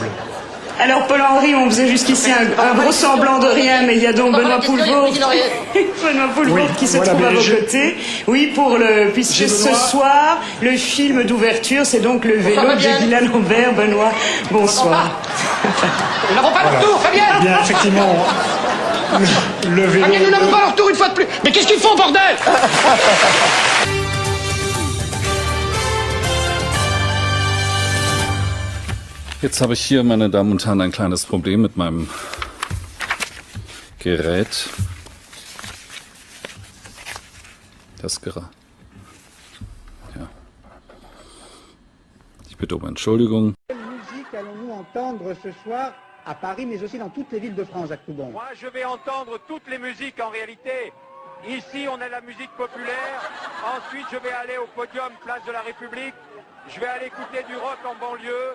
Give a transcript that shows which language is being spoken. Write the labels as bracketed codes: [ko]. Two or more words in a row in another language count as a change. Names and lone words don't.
[fr] Alors Paul-Henri, on faisait jusqu'ici un gros semblant de rien, mais il y a donc Benoît Poulvord qui se trouve à vos côtés. Oui, puisque ce soir, le film d'ouverture, c'est donc Le Vélo de Dylan Lambert. Benoît, bonsoir. Nous n'avons pas leur tour, Fabienne. Bien, effectivement, le vélo... Fabienne, nous n'avons pas leur tour une fois de plus. Mais qu'est-ce qu'ils font, bordel? [de] Jetzt habe ich hier, meine Damen und Herren, ein kleines Problem mit meinem Gerät. Ja. Ich bitte um Entschuldigung. [fr] Quelle musique allons-nous entendre ce soir à Paris, mais aussi dans toutes les villes de France, Jacques Toubon. Moi, je vais entendre toutes les musiques en réalité. Ici, on a la musique populaire. Ensuite, je vais aller au podium, place de la République. Je vais aller écouter du rock en banlieue.